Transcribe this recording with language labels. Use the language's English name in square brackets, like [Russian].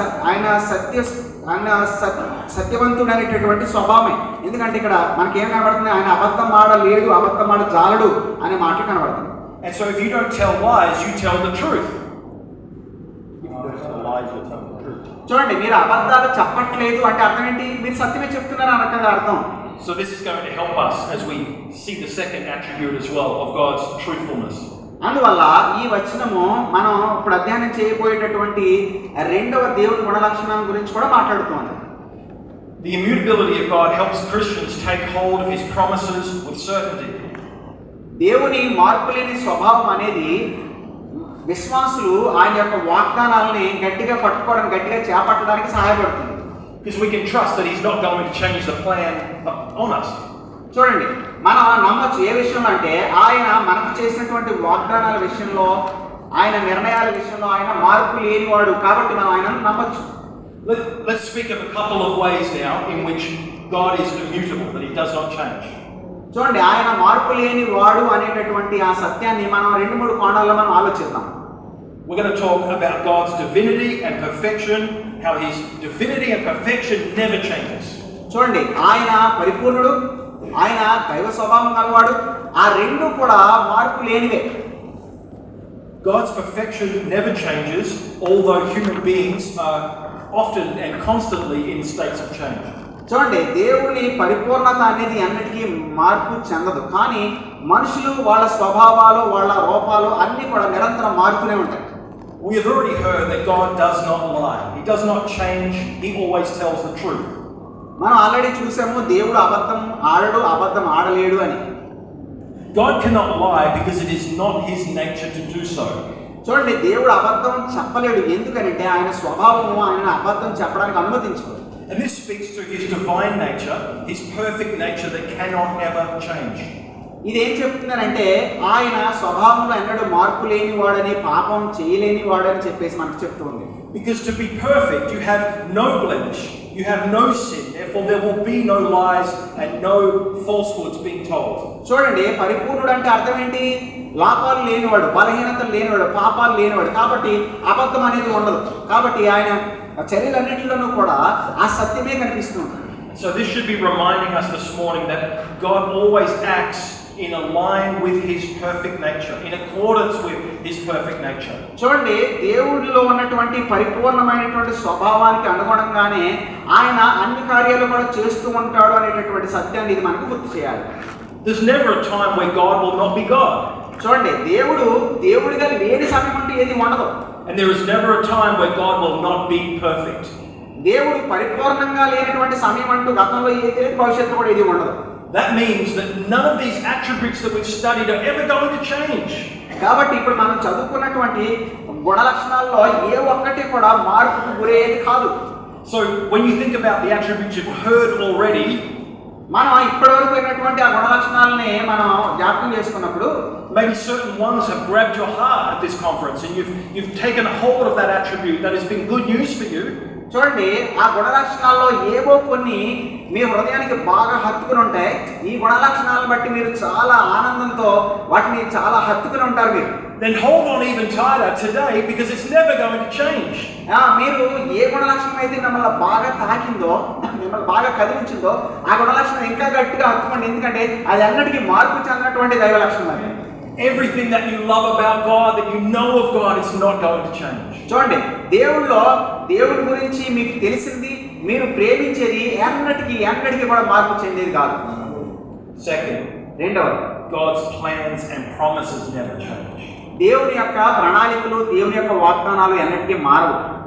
[Telugu] ఆయన సత్యవంతుడు అనేటటువంటి స్వభావమే. ఎందుకంటే ఇక్కడ మనకి ఏం కనబడుతుంది? ఆయన అబద్ధం ఆడలేడు, అబద్ధం ఆడ జాలడు అనే మాటలు కనబడుతుంది. [English] And so if you don't tell lies, you tell the truth. [Telugu] చూడండి, మీరు అబద్ధాలు చెప్పట్లేదు అంటే అర్థం ఏంటి? మీరు సత్యమే చెప్తున్నారు అనకదా అర్థం. [English] So this is going to help us as we see the second attribute as well of God's truthfulness. [Telugu] అందువల్ల ఈ వచనము మనం ఇప్పుడు అధ్యయనం చేయబోయేటటువంటి రెండవ దేవుని గుణ లక్షణం గురించి కూడా మాట్లాడుతుంది. [English] The immutability of God helps Christians take hold of his promises with certainty. [Telugu] దేవుని మార్పులేని స్వభావం అనేది విశ్వాసులు ఆయన యొక్క వాగ్దానాలని గట్టిగా పట్టుకోవడానికి, గట్టిగా చేపట్టడానికి సహాయపడుతుంది. [English] Because we can trust that he's not going to change the plan on us. [Telugu] చూడండి, మనం నమ్మొచ్చు ఏ విషయంలో అంటే ఆయన మనకు చేసినటువంటి వాగ్దానాల విషయంలో, ఆయన నిర్ణయాల విషయంలో ఆయన మార్పు లేనివాడు. కాబట్టి మనం ఆయనను నమ్మొచ్చు. [English] Let's speak of a couple of ways now in which God is immutable, that he does not change. [Telugu] చూడండి, ఆయన మార్పు లేని వాడు అనేటటువంటి ఆ సత్యాన్ని మనం 2-3 కోణాల్లో మనం ఆలోచిద్దాం. [English] We're going to talk about God's divinity and perfection, how his divinity and perfection never changes. [Telugu] చూడండి, ఆయన పరిపూర్ణుడు, ఆయన దైవ స్వభావం గలవాడు. ఆ రెండు కూడా మార్పు లేనివే. [English] God's perfection never changes, although human beings are often and constantly in states of change. [Telugu] చూడండి, దేవుని పరిపూర్ణత అనేది అన్నిటికీ మార్పు చెందదు. కానీ మనుషులు వాళ్ళ స్వభావాలు, వాళ్ళ రూపాలు అన్నీ కూడా నిరంతరం మారుతూనే ఉంటాయి. [English] We have already heard that God does not lie. He does not change. He always tells the truth. [Telugu] మనం ఆల్రెడీ చూసాము, దేవుడు అబద్ధం ఆడడు, అబద్ధం ఆడలేడు అని. [English] God cannot lie because it is not his nature to do so. [Telugu] చూడండి, దేవుడు అబద్ధం చెప్పలేడు. ఎందుకంటే ఆయన స్వభావము ఆయన అబద్ధం చెప్పడానికి అనుమతించదు. [English] And this speaks to his divine nature, his perfect nature that cannot ever change. [Telugu] ఇదేం చెప్తున్నారంటే ఆయన స్వభావంలో ఎన్నడూ మార్పు లేనివాడని, పాపం చేయలేనివాడని చెప్పేసి మనకు చెప్తుంది. [English] Because to be perfect, you have no blemish, you have no sin, therefore there will be no lies and no falsehoods being told. [Telugu] చూడండి, పరిపూర్ణుడు అంటే అర్థం ఏంటి? లోపాలు లేనివాడు, బలహీనతలు లేనివాడు, పాపాలు లేనివాడు. కాబట్టి అబద్ధం అనేది ఉండదు. కాబట్టి ఆయన చర్యలన్నింటిలోనూ కూడా ఆ సత్యమే కనిపిస్తుంది. [English] So this should be reminding us this morning that God always acts in a line with his perfect nature, in accordance with his perfect nature. [Telugu] చూడండి, దేవుడిలో ఉన్నటువంటి పరిపూర్ణమైనటువంటి స్వభావానికి అనుగుణంగానే ఆయన అన్ని కార్యాలు కూడా చేస్తూ ఉంటాడు అనేటటువంటి సత్యాన్ని ఇది మనకు గుర్తు చేయాలి. [English] There's never a time where God will not be God. [Telugu] చూడండి, దేవుడిగా లేని సమయం అంటూ ఏది ఉండదు. [English] And there is never a time where God will not be perfect. [Telugu] దేవుడు పరిపూర్ణంగా లేనటువంటి సమయం అంటూ గతంలో ఏది లేదు, భవిష్యత్తులో కూడా ఏది ఉండదు. [English] That means that none of these attributes that we've studied are ever going to change. [Telugu] కాబట్టి ఇప్పుడు మనం చదువుకున్నటువంటి గుణ లక్షణాల్లో ఏ ఒక్కటి కూడా మార్పుకు గురయ్యేది కాదు. [English] So when you think about the attributes you've heard already, [Telugu] మనం ఇప్పటివరకు అయినటువంటి ఆ గుణ లక్షణాలని మనం జ్ఞాపకం చేసుకున్నప్పుడు [English] maybe certain ones have grabbed your heart at this conference and you've taken hold of that attribute that has been good news for you. [Telugu] చూడండి, ఆ గుణ లక్షణాల్లో ఏవో కొన్ని మీ హృదయానికి బాగా హత్తుకుని ఉంటాయి. ఈ గుణ లక్షణాలను బట్టి మీరు చాలా ఆనందంతో వాటిని చాలా హత్తుకుని ఉంటారు మీరు. [English] Then hold on even tighter today because it's never going to change. [Telugu] మీరు ఏ గుణ లక్షణం అయితే మిమ్మల్ని బాగా తాకిందో, మిమ్మల్ని బాగా కదిలించిందో ఆ గుణ లక్షణం ఇంకా గట్టిగా హత్తుకోండి. ఎందుకంటే అది అన్నిటికీ మార్పు చెందినటువంటి దైవ లక్షణం అది. [English] Everything that you love about God, that you know of God, is not going to change. [Telugu] చూడండి, దేవుడి గురించి మీకు తెలిసింది, మీరు ప్రేమించేది ఎన్నటికీ కూడా మార్పు చెందేది కాదు. [English] Second, [Telugu] రెండవది, [English] God's plans and promises never change. [Telugu] దేవుని యొక్క ప్రణాళికలు, దేవుని యొక్క వాగ్దానాలు ఎన్నటికీ మారవు.